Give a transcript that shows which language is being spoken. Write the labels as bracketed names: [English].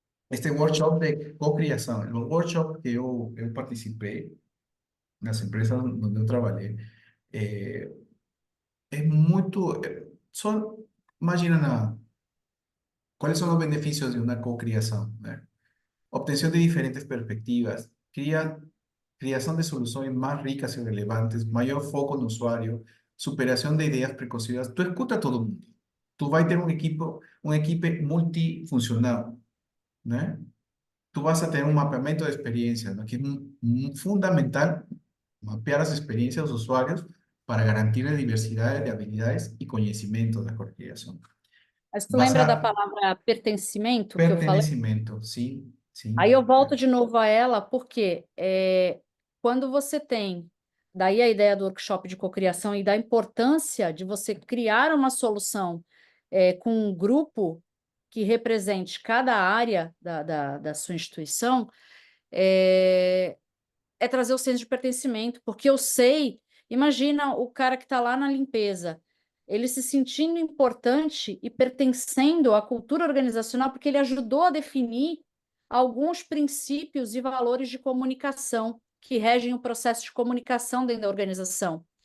[Portuguese] Este workshop de cocriação, o workshop que eu participei, nas empresas onde eu trabalhei, é muito... Só imagina quais são os benefícios de uma cocriação, né? [Spanish] Obtención de diferentes perspectivas, creación de soluciones más ricas y relevantes, mayor foco en usuario, superación de ideas preconcebidas. Tú escuta a todo el mundo. Tú vas a tener un equipo multifuncional, ¿no? Tú vas a tener un mapeamiento de experiencias, ¿no? Que es fundamental mapear las experiencias de los usuarios para garantir la diversidad de habilidades y conocimientos de la corporación. [Portuguese] Mas tu lembra da palavra pertencimento que eu falei? Pertencimento, sim, sim. Aí eu volto de novo a ela, porque quando você tem, daí a ideia do workshop de cocriação e da importância de você criar uma solução com um grupo que represente cada área da sua instituição, é trazer o senso de pertencimento, porque eu sei, imagina o cara que está lá na limpeza, ele se sentindo importante e pertencendo à cultura organizacional, porque ele ajudou a definir alguns princípios e valores de comunicação que regem o processo de comunicação dentro da organização.